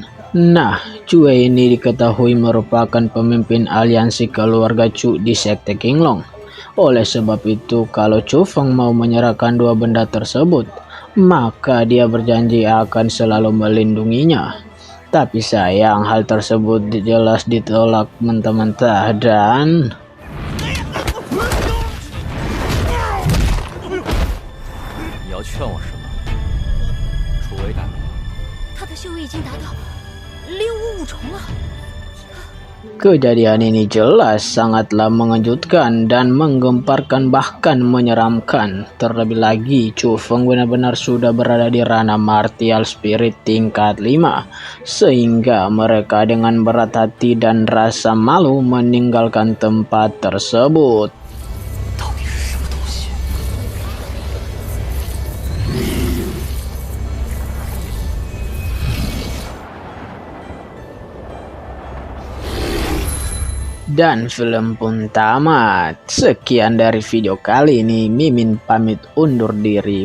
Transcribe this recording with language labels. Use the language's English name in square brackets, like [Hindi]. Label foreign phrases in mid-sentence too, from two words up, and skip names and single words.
[Indonesian] Nah, Chu Wei ini diketahui merupakan pemimpin aliansi keluarga Chu di sekte Qinglong. Oleh sebab itu, kalau Chu Feng mau menyerahkan 2 benda tersebut, maka dia berjanji akan selalu melindunginya. Tapi sayang hal tersebut jelas ditolak mentah-mentah dan... [Chinese] 你要劝我什么？楚为大人，他的修为已经达到655重了。 [Indonesian] Kejadian ini jelas sangatlah mengejutkan dan menggemparkan bahkan menyeramkan. Terlebih lagi Chu Feng benar-benar sudah berada di Rana Martial Spirit tingkat 5, sehingga mereka dengan berat hati dan rasa malu meninggalkan tempat tersebut. [Chinese] 到底是什么东西？ [Indonesian] Dan film pun tamat. Sekian dari video kali ini. Mimin pamit undur diri.